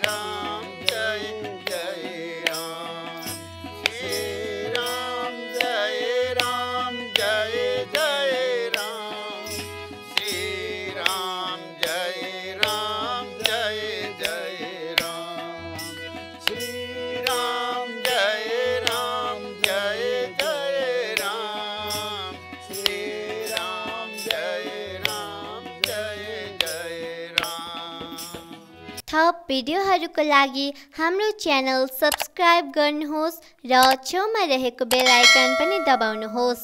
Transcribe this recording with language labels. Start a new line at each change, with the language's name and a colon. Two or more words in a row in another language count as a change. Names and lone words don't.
Hindi: राम जय जय राम, श्री राम जय राम जय जय राम, श्री राम जय राम जय जय राम, श्री राम जय राम जय जय राम, श्री राम जय राम जय जय राम।
Nepali: थप भिडियोहरूको लागि हाम्रो च्यानल सब्स्क्राइब गर्नुहोस् र छेउमा रहेको बेल आइकन पनि दबाउनुहोस्।